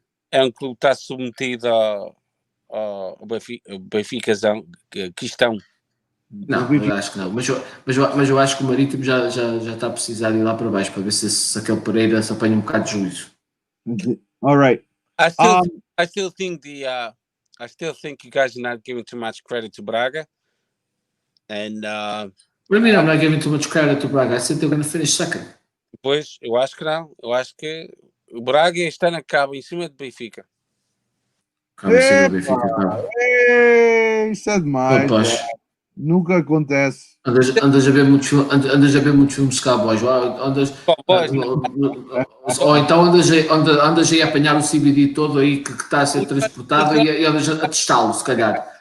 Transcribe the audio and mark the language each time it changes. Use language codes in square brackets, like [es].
[pt] É um clube que está submetido ao Benficazão, questão. Não, eu acho que não. Mas eu acho que o Marítimo já está a precisar de ir lá para baixo para ver se aquele Pereira se apanha um bocado de juízo. [en] All right. I still think you guys are not giving too much credit to Braga. And what do you mean I'm not giving too much credit to Braga? I said they're going to finish second. [pt] Pois, eu acho que não. Eu acho que o Braga este ano acaba em cima de Benfica. Acaba em cima do Benfica. Ei, isso é demais. Nunca acontece. Andas a ver muitos filmes de cowboys. Ou então andas aí a apanhar o CBD todo aí que está a ser transportado e andas a testá-lo, se calhar.